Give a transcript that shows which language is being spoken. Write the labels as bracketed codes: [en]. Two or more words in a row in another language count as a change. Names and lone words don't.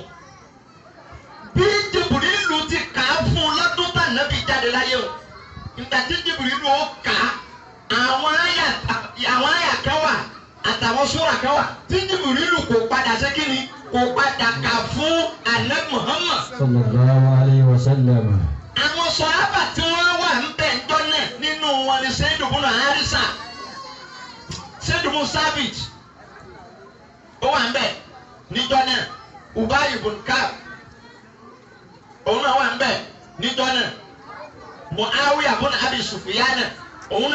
[yo] bí Jìbìrìlù ti kà á fún lọ́dún tá Ànábì jáde láyé o ìgbà tí Jìbìrìlù ó kà á àwọn àyà kan wà àtàwọn súrà kan wà tí Jìbìrìlù kò padà ṣe kí ni kò padà kà fún Ànábì Muhammad. [ar] صلى الله عليه وسلم. [yo] àwọn sàhábà tí wọ́n wà ń bẹ̀ ń tọ́ náà nínú wọn ni Zaid ibn Harisa Zaid ibn Sabit ó wà ń bẹ̀ níjọ́ náà Ubay ibn Ka'b òun náà wà ń bẹ̀ níjọ́ náà Muawiya ibn Abi Sufyan òun